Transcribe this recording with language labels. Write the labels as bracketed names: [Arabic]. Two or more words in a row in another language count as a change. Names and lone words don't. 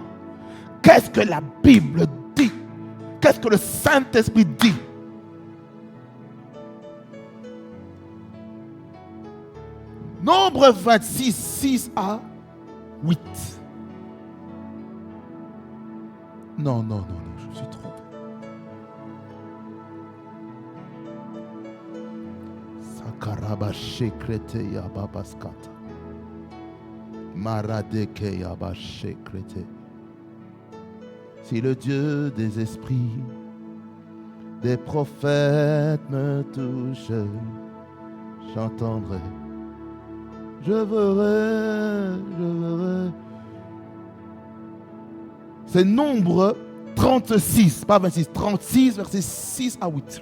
[French] Qu'est-ce que la Bible dit? Qu'est-ce que le Saint-Esprit dit? Nombre 26, 6 à 8. Non, je me suis trompé. Sakaraba shekrete yababaskata. Maradeke yaba shekrete. Si le Dieu des esprits, des prophètes me touche, j'entendrai. Je verrai. C'est Nombre 36, pas 26, 36, versets 6 à 8.